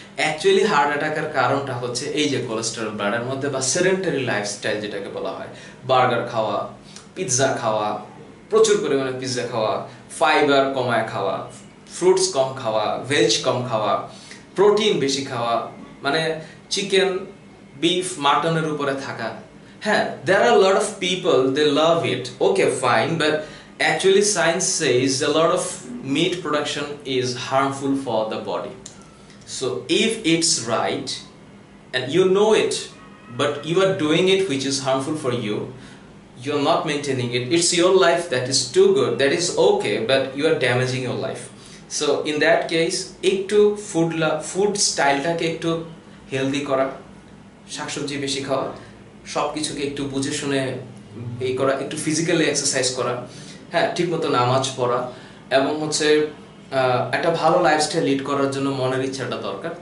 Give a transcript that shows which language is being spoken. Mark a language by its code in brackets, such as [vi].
[bn] Actually heart অ্যাটাকের কারণটা হচ্ছে এই যে কোলেস্টেরল ব্লাডের মধ্যে, বা সেডেন্টারি লাইফস্টাইল যেটাকে বলা হয়, বার্গার খাওয়া, পিৎজা খাওয়া, প্রচুর পরিমাণে পিৎজা খাওয়া, ফাইবার কমায় খাওয়া, ফ্রুটস কম খাওয়া, ভেজ কম খাওয়া, প্রোটিন বেশি খাওয়া, মানে চিকেন, বিফ, মাটনের উপরে থাকা। [en] হ্যাঁ, there are a lot of people, they love it, okay fine, but actually science says a lot of meat production is harmful for the body. So if it's right and you know it, but you are doing it which is harmful for you, you're not maintaining it, it's your life that is too good, that is okay, but you are damaging your life. So in that case [bn] একটু food স্টাইলটাকে একটু healthy করা, শাকসবজি বেশি খাওয়া, সবকিছুকে একটু বুঝে শুনে এই করা, একটু ফিজিক্যালি এক্সারসাইজ করা, হ্যাঁ ঠিকমতো নামাজ পড়া, এবং হচ্ছে একটা ভালো লাইফস্টাইল লিড করার জন্য মনের ইচ্ছাটা দরকার।